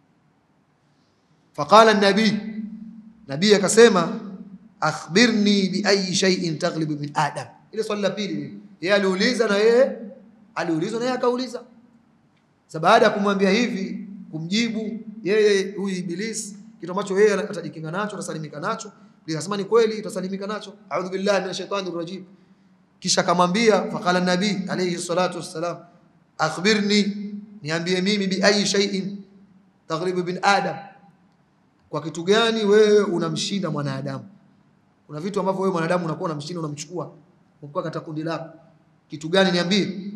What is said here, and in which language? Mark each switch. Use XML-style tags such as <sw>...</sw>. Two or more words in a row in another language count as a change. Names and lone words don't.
<ar>فقال النبي akasema, أخبرني بأي شيء تغلب من آدم.</ar> <sw>Ile swali la pili, yeye aliuliza na yeye aliulizwa na yeye akauliza. Sasa baada ya kumwambia hivi, kumjibu yeye huyu Ibilisi kitu ambacho yeye atajikinga nacho, atasalimika nacho, akasema ni kweli utasalimika nacho,</sw> <ar>أعوذ بالله من الشيطان الرجيم.</ar> <sw>Kisha akamwambia,</sw> <ar>فقال النبي عليه الصلاة والسلام أخبرني,</ar> <sw>niambie mimi,</sw> <ar>بأي شيء تغلب بن آدم,</ar> <sw>kwa kitu gani wewe unamshinda mwanadamu? Kuna vitu ambavyo wewe mwanadamu unakuwa unamshinda, unamchukua unakuwa katika kundi lako, kitu gani niambie?</sw>